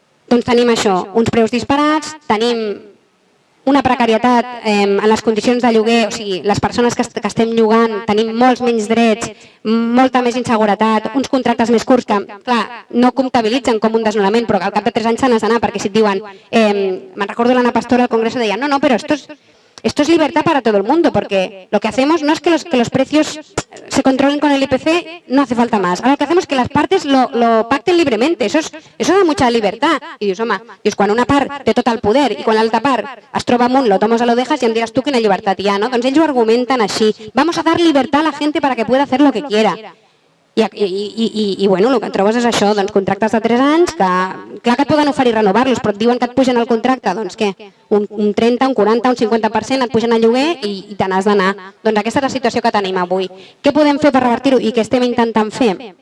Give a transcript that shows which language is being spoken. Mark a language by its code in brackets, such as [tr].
[ca] Doncs tenim això, uns preus disparats, tenim una precarietat en les condicions de lloguer, o sigui, les persones que estem llogant tenim molts menys drets, molta més inseguretat, uns contractes més curts que, clar, no comptabilitzen com un desnonament, però que al cap de 3 anys se n'has d'anar, perquè si et diuen, me'n recordo l'Anna Pastora al Congreso deia, no, però [es] esto es libertad para todo el mundo, porque lo que hacemos no es que los precios se controlen con el IPC, no hace falta más. Ahora lo que hacemos es que las partes lo pacten libremente, eso da mucha libertad. [ca] I dius, home, quan una part té tot el poder i quan l'altra part es troba amunt, [es] lo tomas a lo dejas [ca] i em diràs tu quina llibertat hi ha, no? Doncs ells ho argumenten així. [es] Vamos a dar libertad a la gente para que pueda hacer lo que quiera. [ca] I bueno, el que et trobes és això, doncs contractes de 3 anys, que clar que et poden oferir renovar-los, però et diuen que et pugen el contracte, doncs què? Un 30, un 40, un 50% et pugen el lloguer i te n'has d'anar. Doncs aquesta és la situació que tenim avui. Què podem fer per revertir-ho i què estem intentant fer?